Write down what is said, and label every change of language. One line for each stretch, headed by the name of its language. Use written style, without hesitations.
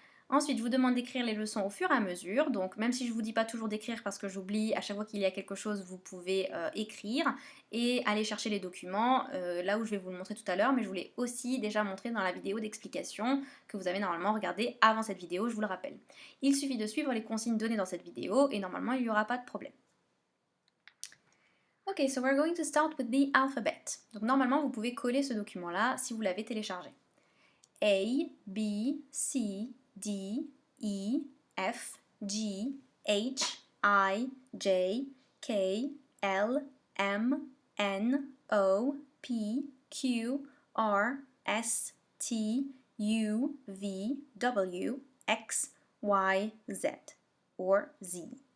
French: Ensuite, je vous demande d'écrire les leçons au fur et à mesure, donc même si je ne vous dis pas toujours d'écrire parce que j'oublie, à chaque fois qu'il y a quelque chose, vous pouvez écrire et aller chercher les documents, là où je vais vous le montrer tout à l'heure, mais je vous l'ai aussi déjà montré dans la vidéo d'explication que vous avez normalement regardée avant cette vidéo, je vous le rappelle. Il suffit de suivre les consignes données dans cette vidéo et normalement il n'y aura pas de problème.
English: Ok, so we're going to start with the alphabet.
French: Donc normalement vous pouvez coller ce document-là si vous l'avez téléchargé.
English: A, B, C, D, E, F, G, H, I, J, K, L, M, N, O, P, Q, R, S, T, U, V, W, X, Y, Z, or Z.